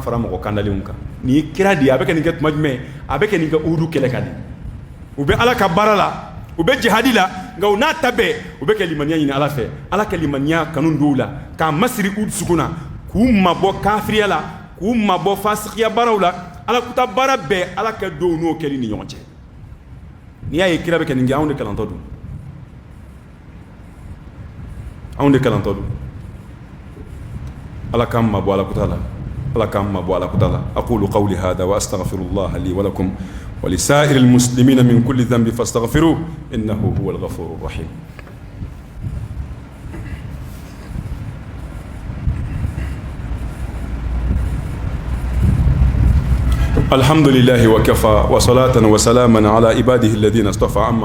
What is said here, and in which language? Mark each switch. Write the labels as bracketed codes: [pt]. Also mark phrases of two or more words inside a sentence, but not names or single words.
[bm] fara mɔgɔ kandalenw kan nin ye kira de ye a bɛ kɛ nin kɛ tuma jumɛn a bɛ kɛ nin kɛ uhudu kɛlɛ kan de u bɛ ala ka baara la u bɛ jihadi la nka u n'a ta bɛɛ u bɛ kɛ limaniya ɲini ala fɛ ala ka limaniya kanu don u la k'a masiri u dusukun na k'u mabɔ kafiriya la k'u mabɔ fasikiya baaraw la ala kuta baara bɛɛ ala ka don n'o kɛli ni ɲɔgɔn cɛ n'i y'a ye kira bɛ kɛ nin kɛ anw de kalantɔ don anw de kalantɔ don ala k'an mabɔ ala kuta la ala k'an mabɔ ala kuta la [ar] أقول قولي هذا وأستغفر الله لي ولكم ولسائر المسلمين من كل ذنب فاستغفروه إنه هو الغفور الرحيم الحمد لله وكفى وصلاة وسلاما على عباده الذين اصطفى أما